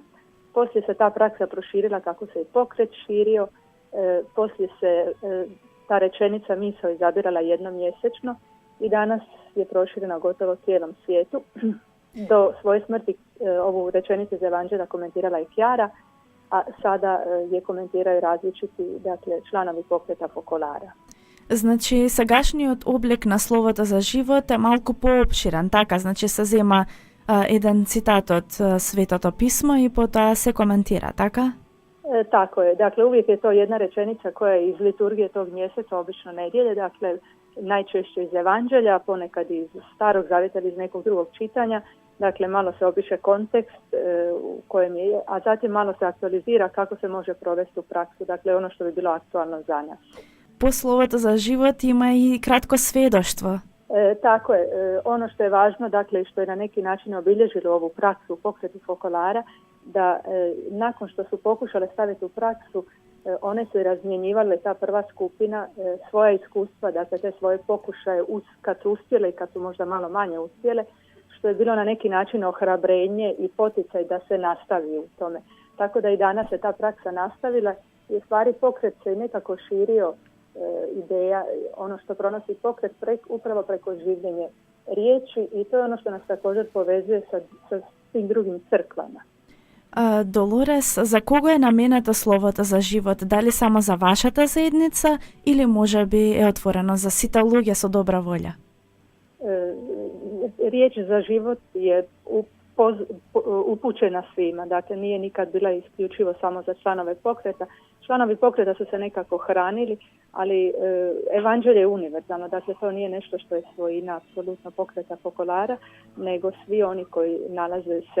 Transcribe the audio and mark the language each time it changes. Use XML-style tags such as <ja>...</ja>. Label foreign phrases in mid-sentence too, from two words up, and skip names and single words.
<hr>Poslije se ta praksa proširila kako se i pokret širio, poslije se ta rečenica misao izabirala jednom mjesečno i danas je proširena gotovo cijelom svijetu. Do svoje smrti ovu rečenicu iz Evanđelja komentirala i Kjara, a sada je komentiraju različiti, dakle, članovi pokreta Fokolara.</hr> <mk>Значи, сегашниот облик на словото за живот е малку поопширен, така, значи се зема еден цитат од Светото писмо и потоа се коментира, така?</mk> <hr>Tako je, dakle, uvijek je to jedna rečenica koja je iz liturgije tog mjeseca, obično nedjelje, dakle, najčešće iz Evanđelja, ponekad iz Starog zavjeta ili iz nekog drugog čitanja. Dakle, malo se opiše kontekst u kojem je, a zatim malo se aktualizira kako se može provesti u praksu, dakle ono što bi bilo aktualno za nas.</hr> <mk>Po словото за живот има и кратко сведоштво.</mk> <hr>Tako je, ono što je važno, dakle, što je na neki način obilježilo ovu praksu u pokretu Fokolara, da nakon što su pokušale staviti u praksu, one su i razmjenjivale, ta prva skupina, svoja iskustva, dakle te svoje pokušaje kad su uspjele i kad su možda malo manje uspjele, što je bilo na neki način ohrabrenje i poticaj da se nastavi u tome. Tako da i danas se ta praksa nastavila i u stvari pokret se nekako širio ideja, ono što pronosi pokret upravo preko življenja riječi i to je ono što nas također povezuje sa svim drugim crkvama.</hr> <mk>Долорес, за кого е наменето словото за живот? Дали само за вашата заедница или може би е отворено за сите луѓе со добра волја?</mk> <hr>Riječ za život je upućena svima, dakle nije nikad bila isključivo samo za članove pokreta. Članovi pokreta su se nekako hranili, ali evanđelje je univerzalno, dakle to nije nešto što je svojina apsolutno pokreta Fokolara, nego svi oni koji nalaze se.</hr>